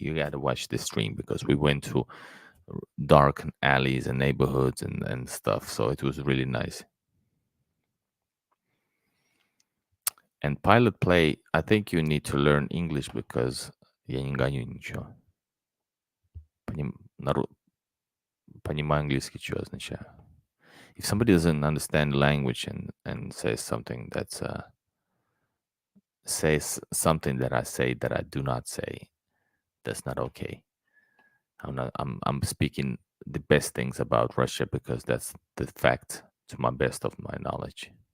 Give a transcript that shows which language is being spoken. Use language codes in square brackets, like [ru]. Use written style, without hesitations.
[en] You gotta watch this stream because we went to dark alleys and neighborhoods and stuff. So it was really nice. And pilot play, I think you need to learn English because [ru] я не гоню ничего. Понимаю английский, что означает. [en] If somebody doesn't understand language and says something that's says something that I say that I do not say, that's not okay. I'm speaking the best things about Russia because that's the fact to my best of my knowledge.